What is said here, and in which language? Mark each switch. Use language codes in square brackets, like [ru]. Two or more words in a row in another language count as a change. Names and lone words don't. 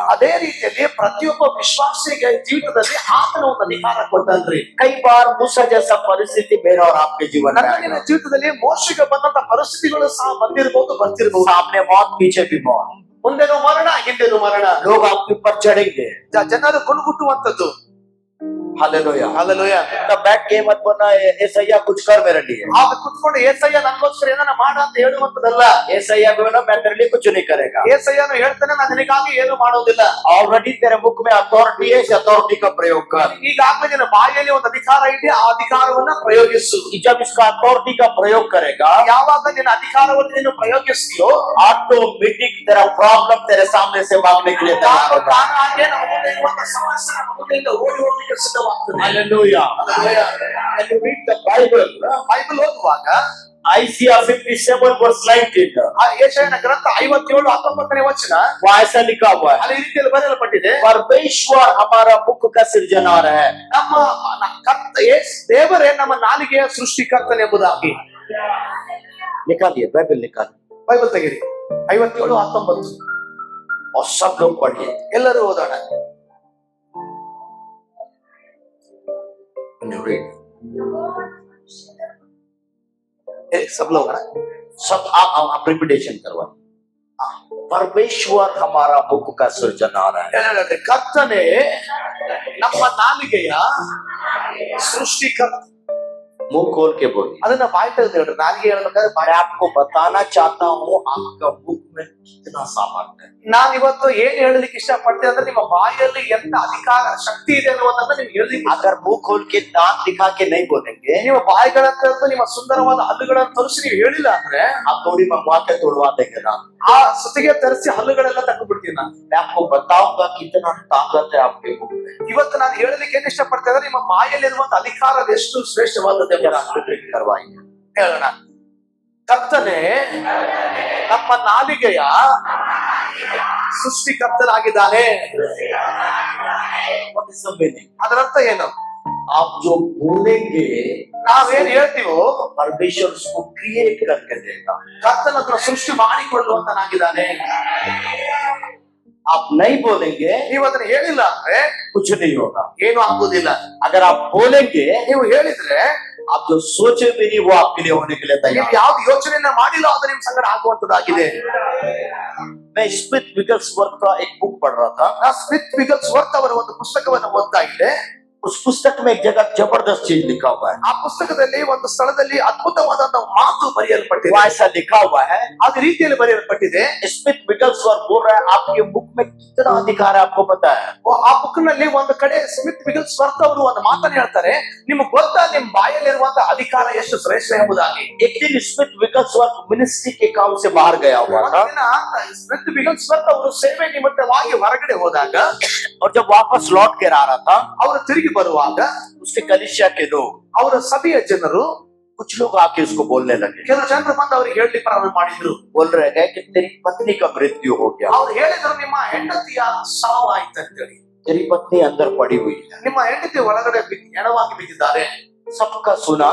[kn] ಅದೇ ರೀತಿಯಲ್ಲಿ ಪ್ರತಿಯೊಬ್ಬ ವಿಶ್ವಾಸಿಗೆ ಜೀವಿತದಲ್ಲಿ ಆತನ ಒಂದು ಅಧಿಕಾರ ಕೊಟ್ಟನ್ರಿ. [hi] कई बार मूसा जैसा परिस्थिति मेरा और आपके जीवन में [kn] ನನ್ನ [hi] आएगा। [kn] ಜೀವಿತದಲ್ಲಿ ಮೋಶೆಗೆ ಬಂದಂತ ಪರಿಸ್ಥಿತಿಗಳು ಸಹ ಬರ್ತಿರ್ಬಹುದು. [hi] सामने मौत, पीछे भी मौत, [kn] ಮುಂದೆನೂ ಮರಣ, ಹಿಂದೆನೂ ಮರಣ. [hi] लोग आपके ऊपर चढ़ेंगे। [kn] ಜನರು ಗುಣಗುಟ್ಟುವಂತದ್ದು. [hi] हालेलुया। [kn] ಹಾಲೆಲೂಯಾ. [hi] तब बैठ के मत बोलना ऐसा कुछ कर मेरे लिए। [kn] ಆಗ ಕುತ್ಕೊಂಡು ಏಸಯ್ಯ ನನಗೋಸ್ಕರ ಏನಾನ ಮಾಡ ಅಂತ ಹೇಳುವಂತದಲ್ಲ. [hi] ऐसा बोला मैं तेरे लिए कुछ नहीं करेगा। [kn] ಏಸಯ್ಯನು ಹೇಳ್ತಾನೆ ನಾನು ನಿನಗಾಗಿ ಏನು ಮಾಡೋದಿಲ್ಲ. [hi] ऑलरेडी तेरे मुख में अथॉरिटी है, इस अथॉरिटी का प्रयोग कर। [kn] ಈಗಾಗಲೇ ನಿನ್ನ ಬಾಯಲ್ಲಿ ಒಂದು ಅಧಿಕಾರ ಇದೆ, ಆ ಅಧಿಕಾರವನ್ನ ಪ್ರಯೋಗಿಸು. [hi] जब इसका अथॉरिटी का प्रयोग करेगा, [kn] ಯಾವಾಗ ನಿನ್ನ ಅಧಿಕಾರವನ್ನು ನೀನು ಪ್ರಯೋಗಿಸ್ತೀಯೋ [hi] ऑटोमेटिक तेरा प्रॉब्लम तेरे सामने से भागने के लिए तैयार होगा। [kn] ತಾನಾಗೆ ನಮ್ಮ ಮುಂದೆ ಇರುವಂತ ಸಮಸ್ಯೆ ನಮ್ಮ ಮುಂದೆಯಿಂದ ಓಡಿ ಹೋಗಲಿಕ್ಕೆ ಸಿದ್ಧವಾಗ್ತದೆ. [hi] हालेलुया। [kn] ಹಾಲೆಲೂಯಾ. [en] When you read the Bible, [kn] ಬೈಬಲ್ ಓದುವಾಗ [en] Isaiah 57 verse 19, [kn] ಆ ಯೆಶಾಯನ ಗ್ರಂಥ 57:19 ವಚನ [hi] वहाँ ऐसा लिखा हुआ है, [kn] ಅಲ್ಲಿ ಈ ರೀತಿಯಲ್ಲಿ ಬರೆಯಲ್ಪಟ್ಟಿದೆ. [hi] परमेश्वर हमारा मुख का सृजनहार है। [kn] ನಮ್ಮ ದೇವರೇ ನಮ್ಮ ನಾಲಿಗೆಯ ಸೃಷ್ಟಿಕರ್ತನೆಂಬುದಾಗಿ. [hi] निकालिए बाइबल, निकालिए [kn] ಬೈಬಲ್ ತೆಗಿರಿ. 57:19 [hi] और सब लोग पढ़िए। [kn] ಎಲ್ಲರೂ ಓದೋಣ. [hi] सब लोग सब आप रिपीटेशन करवाइए। परमेश्वर हमारा मुख का सृजनहार है। [kn] ಕರ್ತನೆ ನಮ್ಮ ನಾಲಿಗೆಯ ಸೃಷ್ಟಿಕರ್ತ. [hi] मुंह खोल के बोलिए। [kn] ಅದನ್ನ ಬಾಯಿ ತೆಗೆದು ಹೇಳ್ರಿ. ನಾಲಿಗೆ ಹೇಳ್ಬೇಕಾದ್ರೆ [hi] मैं आपको बताना चाहता हूँ आपका मुख में कितना सामर्थ्य है। [kn] ನಾನು ಇವತ್ತು ಏನ್ ಹೇಳಲಿಕ್ಕೆ ಇಷ್ಟಪಡ್ತೇನೆ ಅಂದ್ರೆ ನಿಮ್ಮ ಬಾಯಲ್ಲಿ ಎಂತ ಅಧಿಕಾರ ಶಕ್ತಿ ಇದೆ ಅನ್ನೋದನ್ನ ನೀವು ಹೇಳಲಿಕ್ಕೆ. [hi] अगर मुंह खोल के दांत दिखा के नहीं बोलेंगे, [kn] ನಿಮ್ಮ ಬಾಯಿಗಳನ್ನ ತೆರೆದು ನಿಮ್ಮ ಸುಂದರವಾದ ಹಲ್ಲುಗಳನ್ನು ತೋರಿಸಿ ನೀವು ಹೇಳಿಲ್ಲ ಅಂದ್ರೆ [hi] आप थोड़ी मंगवा के तोड़वा देंगे ना। [kn] ಆ ಸುತ್ತಿಗೆ ತರಿಸಿ ಹಲ್ಲುಗಳೆಲ್ಲ ತಕ್ಕು ಬಿಡ್ತೀನಿ ನಾನು. [hi] मैं आपको बताऊंगा कितना ताकत है आपके मुख में। [kn] ಇವತ್ತು ನಾನು ಹೇಳಲಿಕ್ಕೆ ಏನ್ ಇಷ್ಟಪಡ್ತೇನೆ ಅಂದ್ರೆ ನಿಮ್ಮ ಬಾಯಲ್ಲಿರುವಂತ ಅಧಿಕಾರ ಎಷ್ಟು ಶ್ರೇಷ್ಠವಾದದ್ದು [hi] करवाइए। [kn] ಹೇಳೋಣ. ಕರ್ತನೆ ನಮ್ಮ ನಾಲಿಗೆಯ ಸೃಷ್ಟಿಕರ್ತನಾಗಿದ್ದಾನೆ. ಅದರರ್ಥ ಏನು? [hi] आप जो बोलेंगे [kn] ನಾವೇನ್ ಹೇಳ್ತೀವೋ [hi] परमेश्वर उसको क्रिएट करके देगा। [kn] ಕರ್ತನ ಸೃಷ್ಟಿ ಮಾಡಿಕೊಳ್ಳುವಂತನಾಗಿದ್ದಾನೆ. [hi] आप नहीं बोलेंगे, [kn] ನೀವು ಅದನ್ನ ಹೇಳಿಲ್ಲ ಅಂದ್ರೆ [hi] कुछ नहीं होगा। [kn] ಏನು ಆಗುದಿಲ್ಲ. [hi] अगर आप बोलेंगे, [kn] ನೀವು ಹೇಳಿದ್ರೆ [hi] आप जो सोचे भी नहीं वो आपके लिए होने के लिए [kn] ನೀವು [hi] तैयार। [kn] ಯಾವ್ದು ಯೋಚನೆಯನ್ನ ಮಾಡಿಲ್ಲ ಅದು ನಿಮ್ ಸಂಗಡ ಆಗುವಂತದ್ದಾಗಿದೆ. [hi] मैं स्मिथ विगल्सवर्थ का एक बुक पढ़ रहा था। [kn] ಸ್ಮಿತ್ ವಿಗಲ್ಸ್ವರ್ತ್ ಅವರ ಒಂದು ಪುಸ್ತಕವನ್ನು ಓದ್ತಾ ಇದ್ದೆ. [hi] उस पुस्तक में एक जगह जबरदस्त चीज लिखा हुआ है। [kn] ಆ ಪುಸ್ತಕದಲ್ಲಿ ಒಂದು ಸ್ಥಳದಲ್ಲಿ ಅದ್ಭುತವಾದಂತಹ ಮಾತು ಬರೆಯಲ್ಪಟ್ಟಿದೆ. [hi] वहाँ ऐसा लिखा हुआ है, [kn] ಅದ ರೀತಿಯಲ್ಲಿ ಬರೆಯಲ್ಪಟ್ಟಿದೆ. [hi] स्मिथ विगलस्वर्थ बोल रहा है आपके मुख में कितना अधिकार है आपको पता है? [kn] ಆ ಬುಕ್ ನಲ್ಲಿ ಒಂದು ಕಡೆ ಸ್ಮಿತ್ ವಿಗಲ್ಸ್ವರ್ತ್ ಅವರು ಒಂದು ಮಾತನ್ನು ಹೇಳ್ತಾರೆ, ನಿಮ್ಗೆ ಗೊತ್ತಾ ನಿಮ್ ಬಾಯಲ್ಲಿರುವಂತಹ ಅಧಿಕಾರ ಎಷ್ಟು ಶ್ರೇಷ್ಠ ಎಂಬುದಾಗಿ. [hi] एक दिन स्मिथ विगलस्वर्थ मिनिस्ट्री के काम से बाहर गया हुआ था, [kn] ಒಂದಿನ ಸ್ಮಿತ್ ವಿಗಲ್ಸ್ವರ್ತ್ ಅವರು ಸೇವೆ ನಿಮಿತ್ತವಾಗಿ ಹೊರಗಡೆ ಹೋದಾಗ [hi] और जब वापस लौट कर आ रहा था, [kn] ಅವರು ತಿರುಗಿ ಬರುವಾಗ [hi] उसके कलीसिया के लोग, [kn] ಅವರ ಸಭೆಯ ಜನರು, [hi] कुछ लोग आके उसको बोलने लगे, [kn] ಕೆಲವು ಜನರು ಬಂದು ಅವ್ರಿಗೆ ಹೇಳಲಿಕ್ಕೆ ಪ್ರಾರಂಭ ಮಾಡಿದ್ರು. [hi] बोल रहे हैं कि तेरी पत्नी का मृत्यु हो गया, [kn] ಅವ್ರು ಹೇಳಿದ್ರು ನಿಮ್ಮ ಹೆಂಡತಿಯ ಸಾವಾಯ್ತು ಅಂತೇಳಿ. [hi] तेरी पत्नी अंदर पड़ी हुई है। [kn] ನಿಮ್ಮ ಹೆಂಡತಿ ಒಳಗಡೆ ಹೆಣವಾಗಿ ಬಿದ್ದಿದ್ದಾರೆ. [hi] सबका सुना,